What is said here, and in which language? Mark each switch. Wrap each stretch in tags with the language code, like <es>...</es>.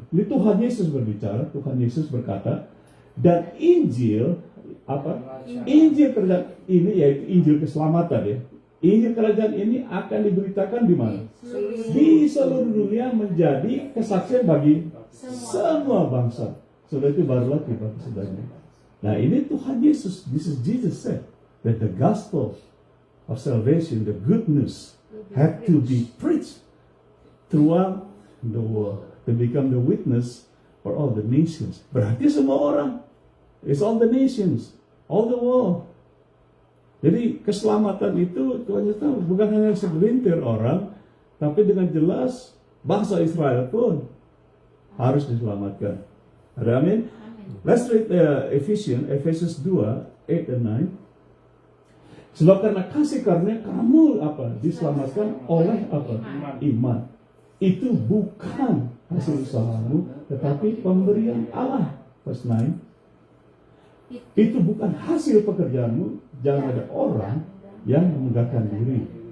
<id>Ini Tuhan Yesus berbicara, Tuhan Yesus berkata, dan Injil Injil kerajaan ini yaitu Injil keselamatan ya. Injil kerajaan ini akan diberitakan di mana? Di seluruh dunia menjadi kesaksian bagi semua bangsa. Sudah itu barulah tiba kesudahannya. Nah, ini Tuhan Yesus.</id> <en>This is Jesus said that the gospel of salvation, the good news, had to be preached throughout the world to become the witness for all the nations.</en> <id>Berarti semua orang.</id> <en>It's all the nations, all the world.</en> <id>Jadi keselamatan itu Tuhan Yesus bukan hanya segelintir orang, tapi dengan jelas bangsa Israel pun harus diselamatkan. Ada amin?</id> <en>Let's read Ephesians 2, 8 and 9.</en> <id>Sebab karena kasih karunia kamu diselamatkan oleh iman. Itu bukan hasil usahamu, tetapi pemberian Allah.</id> <en>Verse 9.</en> <id>Itu bukan hasil pekerjaanmu. Jangan ada orang yang memegahkan diri.</id>